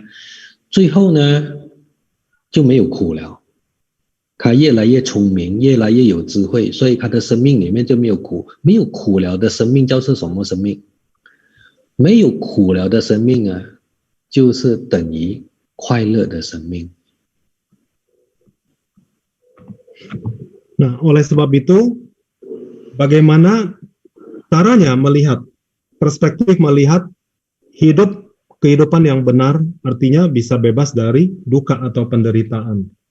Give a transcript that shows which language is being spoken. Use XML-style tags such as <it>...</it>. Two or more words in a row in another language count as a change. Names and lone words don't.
<zh>最后呢就没有苦了，他越来越聪明，越来越有智慧，所以他的生命里面就没有苦。没有苦了的生命就是什么生命？没有苦了的生命啊，就是等于快乐的生命。</zh> <id>Nah, oleh sebab itu, bagaimana caranya melihat, perspektif melihat kehidupan yang benar, artinya bisa bebas dari duka atau penderitaan.</id>